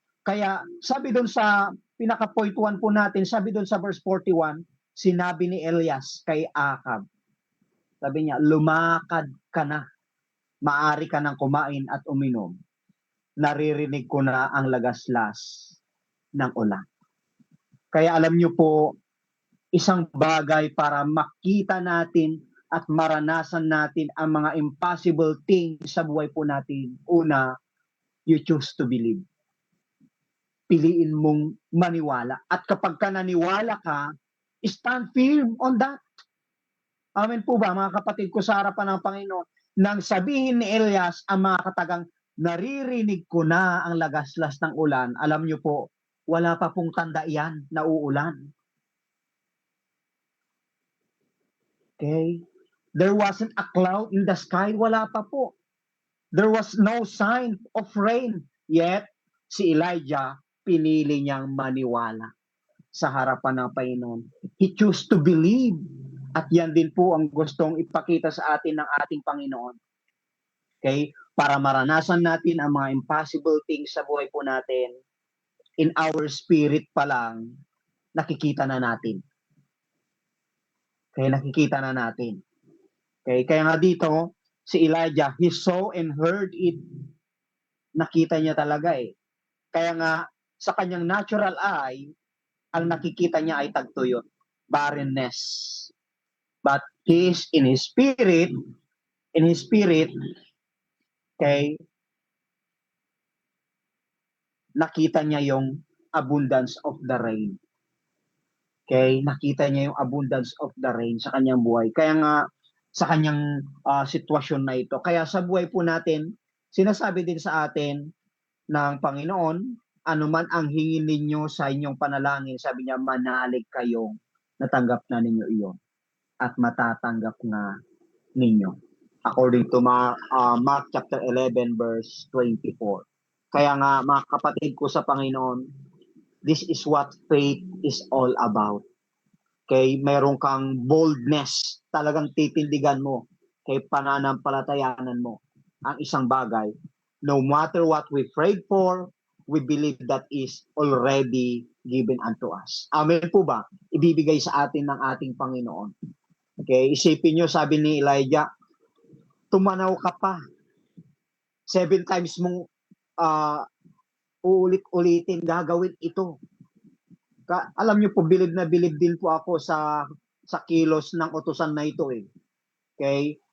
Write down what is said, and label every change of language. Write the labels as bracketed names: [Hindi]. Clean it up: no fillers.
[Filipino] Kaya sabi doon sa pinaka-point 1 po natin, sabi doon sa verse 41, sinabi ni Elias kay Ahab, sabi niya, lumakad ka na, maari ka nang kumain at uminom. Naririnig ko na ang lagaslas ng ulan. Kaya alam niyo po, isang bagay para makita natin at maranasan natin ang mga impossible things sa buhay po natin. [English] Una, you choose to believe. [Filipino] Piliin mong maniwala. At kapag ka naniwala ka, [English] stand firm on that. [Filipino] Amen po ba, mga kapatid ko sa harapan ng Panginoon? Nang sabihin ni Elias ang mga katagang, naririnig ko na ang lagaslas ng ulan, alam niyo po, wala pa pong tanda yan na uulan. [English] Okay? There wasn't a cloud in the sky, [Filipino] wala pa po. [English] There was no sign of rain. [Filipino] Yet, si Elijah, pinili niyang maniwala sa harapan ng Panginoon. [English] He chose to believe. [Filipino] At yan din po ang gustong ipakita sa atin ng ating Panginoon. Okay? Para maranasan natin ang mga impossible things sa buhay po natin, [English] in our spirit [Filipino] pa lang, nakikita na natin. Okay? Nakikita na natin. Okay? Kaya nga dito, si Elijah, [English] he saw and heard it. [Filipino] Nakita niya talaga eh. Kaya nga, sa kanyang natural eye, ang nakikita niya ay tagtuyot, barrenness. [English] But he is in his spirit, okay, [Filipino] nakita niya yung [English] abundance of the rain. [Filipino] Okay, nakita niya yung [English] abundance of the rain [Filipino] sa kanyang buhay. Kaya nga, sa kanyang sitwasyon na ito. Kaya sa buhay po natin, sinasabi din sa atin ng Panginoon, anuman ang hingin ninyo sa inyong panalangin, sabi niya, manalig kayo, natanggap na ninyo iyon. At matatanggap na ninyo. [English] According to Mark chapter 11 verse 24. [Filipino] Kaya nga, mga kapatid ko sa Panginoon, [English] this is what faith is all about. [Filipino] Okay, meron kang boldness, talagang titindigan mo, kay pananampalatayanan mo ang isang bagay. [English] No matter what we prayed for, we believe that is already given unto us. [Filipino] Amen po ba? Ibibigay sa atin ng ating Panginoon. Okay, isipin nyo, sabi ni Elijah, tumanaw ka pa. 7 times mong uulit-ulitin gagawin ito. Alam niyo po, bilib na bilib din po ako sa kilos ng utusan na ito eh. Okay?